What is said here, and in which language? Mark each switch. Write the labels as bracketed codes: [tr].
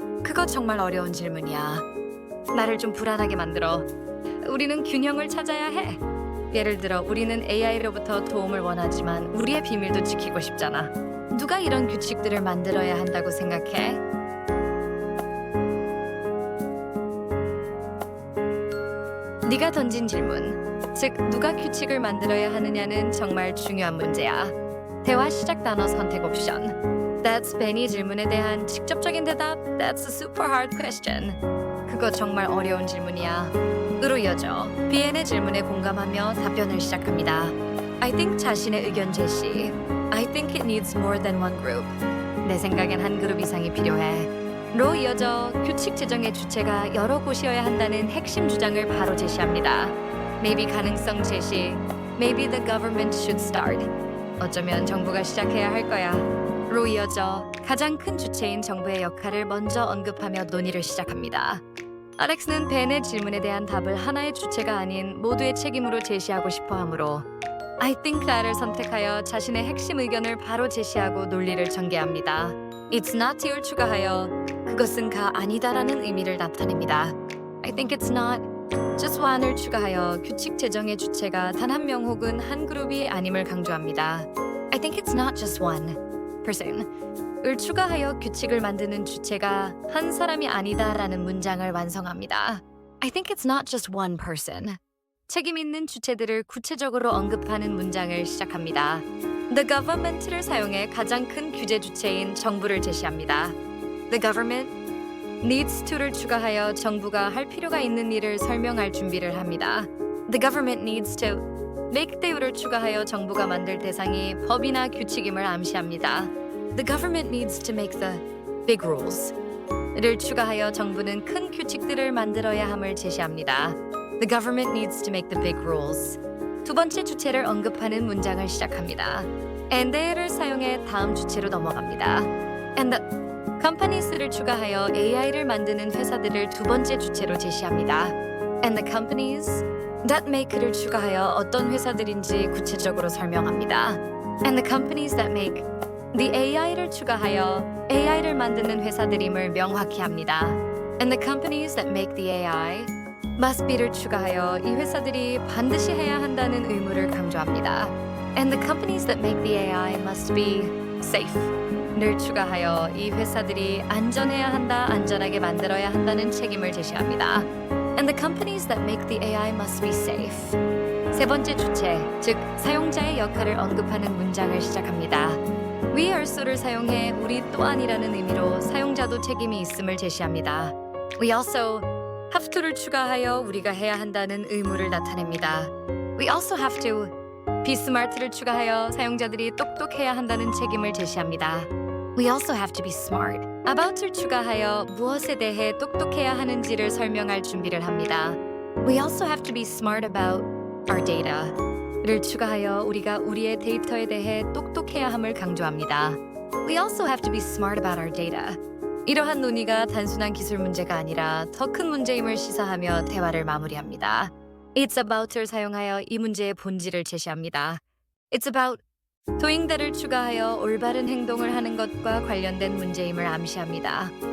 [ko] 그거 정말 어려운 질문이야. 나를 좀 불안하게 만들어. 우리는 균형을 찾아야 해. 예를 들어, 우리는 AI로부터 도움을 원하지만 우리의 비밀도 지키고 싶잖아. 누가 이런 규칙들을 만들어야 한다고 생각해? 네가 던진 질문, 즉 누가 규칙을 만들어야 하느냐는 정말 중요한 문제야. 대화 시작 단어 선택 옵션. That's 벤이 질문에 대한 직접적인 대답. [en] That's a super hard question. [ko] 그거 정말 어려운 질문이야. 으로 이어져 비엔의 질문에 공감하며 답변을 시작합니다. I think 자신의 의견 제시. [en] I think it needs more than one group. [ko] 내 생각엔 한 그룹 이상이 필요해. 로 이어져 규칙 제정의 주체가 여러 곳이어야 한다는 핵심 주장을 바로 제시합니다. Maybe 가능성 제시. [en] Maybe the government should start. [ko] 어쩌면 정부가 시작해야 할 거야. 로 이어져 가장 큰 주체인 정부의 역할을 먼저 언급하며 논의를 시작합니다. 알렉스는 벤의 질문에 대한 답을 하나의 주체가 아닌 모두의 책임으로 제시하고 싶어 하므로 [en] I think that [ko] 을 선택하여 자신의 핵심 의견을 바로 제시하고 논리를 전개합니다. [en] It's not to [ko] 를 추가하여 그것은 가 아니다라는 의미를 나타냅니다. [en] I think it's not just one [ko] 을 추가하여 규칙 제정의 주체가 단 한 명 혹은 한 그룹이 아님을 강조합니다. [en] I think it's not just one person [ko] 을 추가하여 규칙을 만드는 주체가 한 사람이 아니다라는 문장을 완성합니다. [en] I think it's not just one person. [ko] 책임 있는 주체들을 구체적으로 언급하는 문장을 시작합니다. [en] The government [ko] 를 사용해 가장 큰 규제 주체인 정부를 제시합니다. [en] The government needs to [ko] 를 추가하여 정부가 할 필요가 있는 일을 설명할 준비를 합니다. [en] The government needs to make the [ko] 를 추가하여 정부가 만들 대상이 법이나 규칙임을 암시합니다. [en] The government needs to make the big rules. [ko] 를 추가하여 정부는 큰 규칙들을 만들어야 함을 제시합니다. [en] The government needs to make the big rules. [ko] 두 번째 주체를 언급하는 문장을 시작합니다. and를 사용해 다음 주체로 넘어갑니다. [en] And the companies [ko] 를 추가하여 AI를 만드는 회사들을 두 번째 주체로 제시합니다. [en] And the companies that make [ko] 를 추가하여 어떤 회사들인지 구체적으로 설명합니다. [en] And the companies that make the AI [ko] 를 추가하여 AI를 만드는 회사들임을 명확히 합니다. [en] And the companies that make the AI must be를 [ko] 추가하여 이 회사들이 반드시 해야 한다는 의무를 강조합니다. [en] And the companies that make the AI must be safe. [ko] 를 추가하여 이 회사들이 안전해야 한다, 안전하게 만들어야 한다는 책임을 제시합니다. [en] And the companies that make the AI must be safe. [ko] 세 번째 주체, 즉 사용자의 역할을 언급하는 문장을 시작합니다. [en] We also [ko] 를 사용해 우리 또한이라는 의미로 사용자도 책임이 있음을 제시합니다. [en] We also have to [ko] 를 추가하여 우리가 해야 한다는 의무를 나타냅니다. [en] We also have to be smart [ko] 를 추가하여 사용자들이 똑똑해야 한다는 책임을 제시합니다. [en] We also have to be smart. [ko] about을 추가하여 무엇에 대해 똑똑해야 하는지를 설명할 준비를 합니다. [en] We also have to be smart about our data. [ko] 를 추가하여 우리가 우리의 데이터에 대해 똑똑해야 함을 강조합니다. [en] We also have to be smart about our data. [ko] 이러한 논의가 단순한 기술 문제가 아니라 더 큰 문제임을 시사하며 대화를 마무리합니다. [en] It's about [ko] 을 사용하여 이 문제의 본질을 제시합니다. [en] It's about doing that [ko] 을 추가하여 올바른 행동을 하는 것과 관련된 문제임을 암시합니다.